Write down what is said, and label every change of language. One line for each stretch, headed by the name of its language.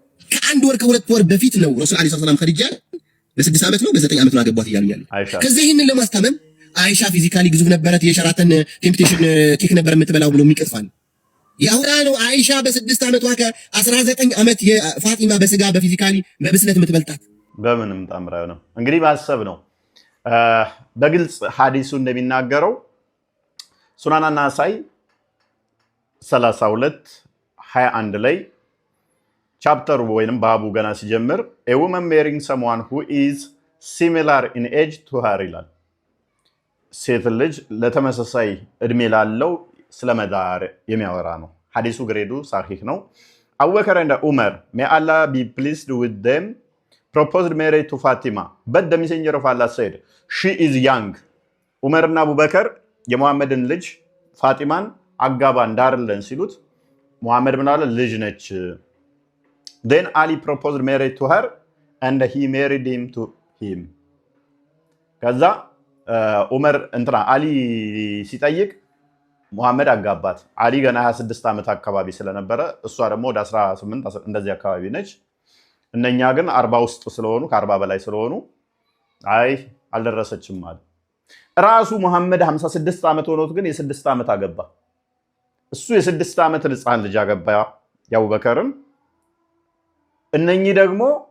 Amharic: ከአንድ ወር ከሁለት ወር በፊት ነው ረሱል አለይሂ ሰላም ኸዲጃ በ6 ዓመት ነው በ9 ዓመት ነው አገቧት እያሉ ያሉ። ከዚህ ይህንን ለማስታመም አይሻ ፊዚካሊ ግዙፍ ነበረት፣ የሸራተን ቴምፕቴሽን ኬክ ነበር የምትበላው ብሎ የሚቀጥፋል። ያውራ ነው አይሻ በ6 ዓመቷ ከ19 ዓመት የፋጢማ በስጋ በፊዚካሊ በብስለት የምትበልጣት በምንም ጣምራው ነው። እንግዲህ ማሰብ ነው። በግልጽ ሐዲሱ እንደሚናገረው ሱናና ናሳኢ 32:21 ላይ ቻፕተሩ ወይንም ባቡ ገና ሲጀምር
English: a woman marrying someone who is similar in age to her
Amharic: ይላል። ሴት ልጅ ለተመሳሳይ እድሜ ላለው ስለመዳር የሚያወራ ነው። ሐዲሱ ግሬዱ ሳሂህ ነው።
English: አቡበከር and Umar, may Allah be pleased with them, proposed marriage to Fatima, but the messenger of Allah said she is young.
Amharic: ዑመርና አቡበከር የሙሐመድን ልጅ ፋጢማን አጋባ እንዳርለን ሲሉት ሙሐመድ ምን አለ? ልጅ ነች።
English: then Ali proposed marriage to her and he married him to him.
Amharic: ከዛ ዑመር እንትና አሊ ሲጠይቅ ሙሐመድ አጋባት። አሊ ገና 26 ዓመት አካባቢ ስለነበረ እሷ ደግሞ ወደ 18 እንደዚህ አካባቢ ነች። እነኛ ግን 40 ውስጥ ስለሆኑ ከ40 በላይ ስለሆኑ አይ አልደረሰችም ማለት። ራሱ ሙሐመድ 56 ዓመት ሆኖት ግን የ6 ዓመት አገባ። እሱ የ6 ዓመት ህፃን ልጅ አገባ የአቡበከርን። እነኚህ ደግሞ